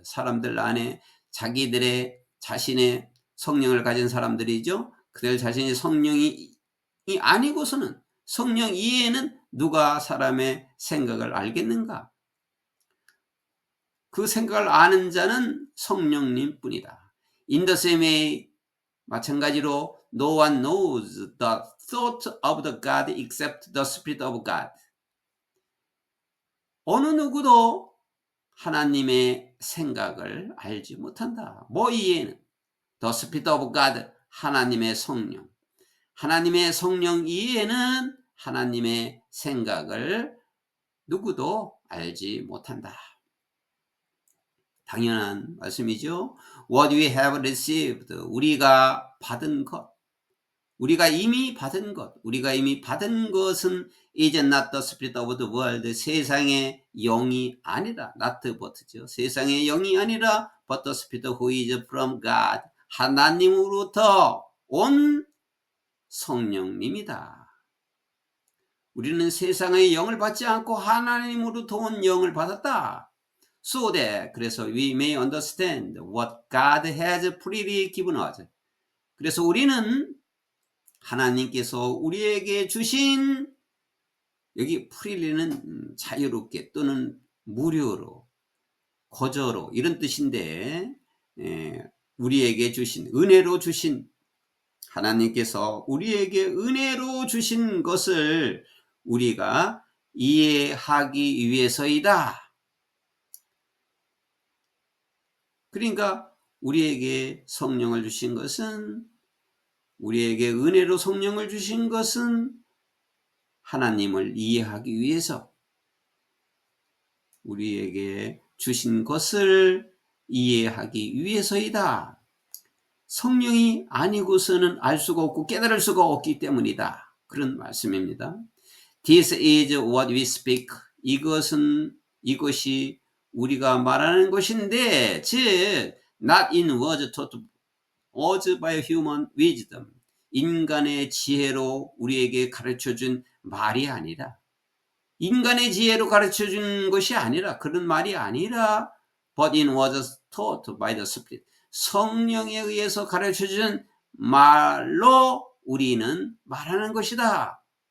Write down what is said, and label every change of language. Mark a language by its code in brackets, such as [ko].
[ko] 사람들 안에 자신의 성령을 가진 사람들이죠. 그들 자신의 성령이 아니고서는 성령 이해는 누가 사람의 생각을 알겠는가? 그 생각을 아는 자는 성령님 뿐이다. [en] In the same way, [ko] 마찬가지로 [en] no one knows the thought of the God except the Spirit of God. [ko] 어느 누구도 하나님의 생각을 알지 못한다. 이해는 [en] the Spirit of God, [ko] 하나님의 성령. 하나님의 성령 이해는 하나님의 생각을 누구도 알지 못한다. 당연한 말씀이죠. [en] What we have received, [ko] 우리가 받은 것, 우리가 이미 받은 것은 [en] is not the spirit of the world, [ko] 세상의 영이 아니라, not but죠. 세상의 영이 아니라 [en] but the Spirit who is from God. [ko] 하나님으로부터 온 성령님이다. 우리는 세상의 영을 받지 않고 하나님으로부터 온 영을 받았다. [en] So that, [ko] 그래서 [en] we may understand what God has freely given us. [ko] 그래서 우리는 하나님께서 우리에게 주신, 여기 freely는 자유롭게 또는 무료로, 거저로 이런 뜻인데, 우리에게 주신, 은혜로 주신, 하나님께서 우리에게 은혜로 주신 것을 우리가 이해하기 위해서이다. 그러니까 우리에게 성령을 주신 것은, 우리에게 은혜로 성령을 주신 것은 하나님을 이해하기 위해서, 우리에게 주신 것을 이해하기 위해서이다. 성령이 아니고서는 알 수가 없고 깨달을 수가 없기 때문이다. 그런 말씀입니다. [en] This is what we speak. [ko] 이것이 우리가 말하는 것인데, 즉 [en] not in words taught us by human wisdom. [ko] 인간의 지혜로 우리에게 가르쳐준 말이 아니라, 인간의 지혜로 가르쳐준 것이 아니라, 그런 말이 아니라, [en] but in words taught by the Spirit. [ko] 성령에 의해서 가르쳐준 말로 우리는 말하는 것이다.